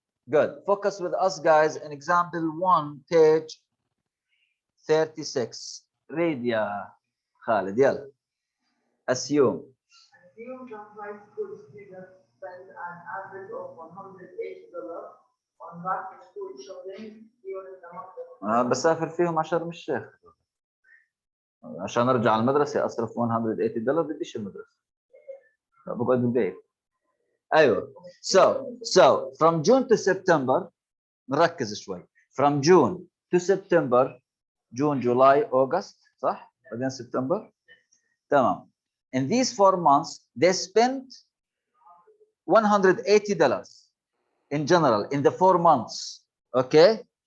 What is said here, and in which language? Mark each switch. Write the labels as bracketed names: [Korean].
[English] Good. Focus with us, guys, in example 1, page 36. Read, ya Khalid. Yalla. Assume. Assume that high school students spend an average of $180 on back to school shopping during the month of [Arabic] بسافر فيهم على شرم الشيخ عشان ارجع المدرسه اصرف $180 بديش المدرسه بقعد بالبيت. ايوه. [English] So from June to September [Arabic] نركز شوي. [English] From June to September, June, July, August, [Arabic] صح؟ [English] بعدين September. [Arabic] تمام. [English] In these 4 months, they spent $180 in general in the 4 months. Okay.